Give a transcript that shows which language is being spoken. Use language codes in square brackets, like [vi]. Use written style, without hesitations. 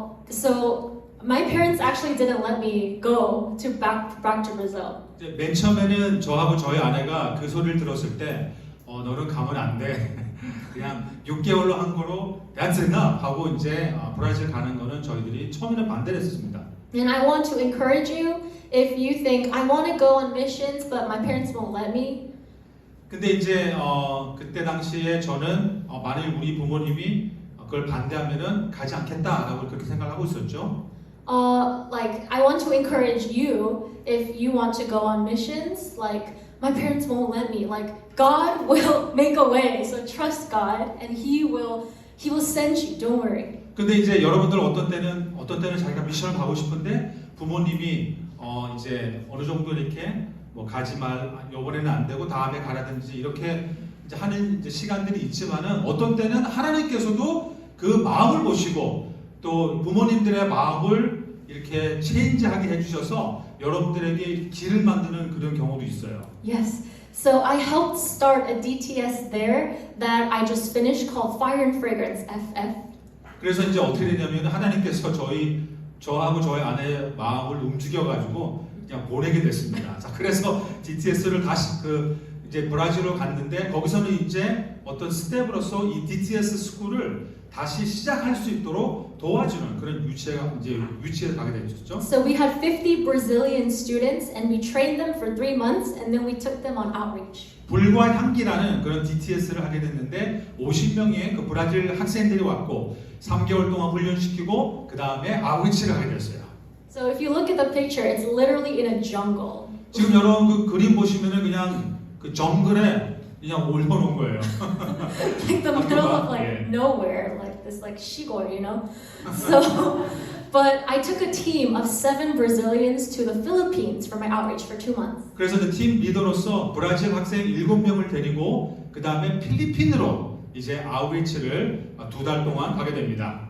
[en] So my parents actually didn't let me go to back to Brazil. [ko] 이제 맨 처음에는 저하고 저희 아내가 그 소리를 들었을 때 너는 가면 안 돼. 그냥 6개월로 한 거로 대한생나 하고 이제 브라질 가는 거는 저희들이 처음에는 반대를 했습니다. [en] And I want to encourage you if you think I want to go on missions but my parents won't let me. [ko] 근데 이제 그때 당시에 저는 만일 우리 부모님이 그걸 반대하면은 가지 않겠다라고 그렇게 생각하고 있었죠. [en] Like I want to encourage you if you want to go on missions. Like my parents won't let me. Like God will make a way. So trust God, and He will send you. Don't worry. [ko] 근데 이제 여러분들 어떤 때는 자기가 미션을 가고 싶은데 부모님이 이제 어느 정도 이렇게 뭐 가지 말 이번에는 안 되고 다음에 가라든지 이렇게 이제 하는 이제 시간들이 있지만은 어떤 때는 하나님께서도 그 마음을 보시고 또 부모님들의 마음을 이렇게 체인지하게 해주셔서 여러분들에게 길을 만드는 그런 경우도 있어요. [en] Yes. So I helped start a DTS there that I just finished called Fire and Fragrance FF. [ko] 그래서 이제 어떻게 되냐면 하나님께서 저하고 저희 아내의 마음을 움직여가지고 그냥 보내게 됐습니다. 자, 그래서 DTS를 다시 이제 브라질로 갔는데 거기서는 이제 어떤 스텝으로서 이 DTS 스쿨을 다시 시작할 수 있도록 도와주는 그런 위치에 가게 되었죠. [en] So we had 50 Brazilian students and we trained them for 3 months and then we took them on outreach. [ko] 불과 향기라는 그런 DTS를 하게 됐는데 50명의 그 브라질 학생들이 왔고 3개월 동안 훈련시키고 그 다음에 아웃리치를 하게 됐어요. [en] So if you look at the picture, it's literally in a jungle. [ko] 지금 여러분 그 그림 보시면은 그냥 그 정글에 그냥 올려놓은 거예요. [en] Like the middle of like nowhere, like this like 시골, you know. So, but I took a team of 7 Brazilians to the Philippines for my outreach for 2 months. [ko] 그래서 팀 리더로서 브라질 학생 7명을 데리고 그 다음에 필리핀으로 이제 아웃리치를 2달 동안 가게 됩니다.